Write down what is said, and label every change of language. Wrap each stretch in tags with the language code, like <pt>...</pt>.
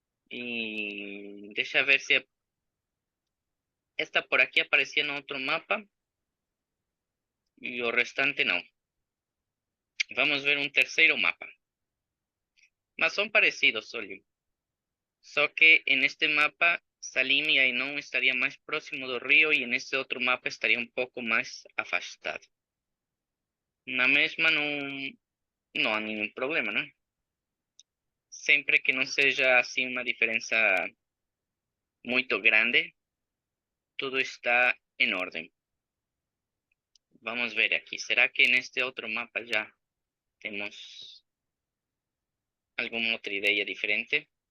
<pt>E deixa ver se esta por aqui aparecia no outro mapa e o restante não. Vamos ver um terceiro mapa. Mas são parecidos, olhem. Só que</pt> <es>en este mapa Salim y Ainón estaría más próximo del río y en este otro mapa estaría un poco más afastado.</es> <pt>Na mesma não há nenhum problema, né? Sempre que não seja assim uma diferença muito grande, tudo está em ordem. Vamos ver aqui. Será que neste outro mapa já temos alguma outra ideia diferente?</pt>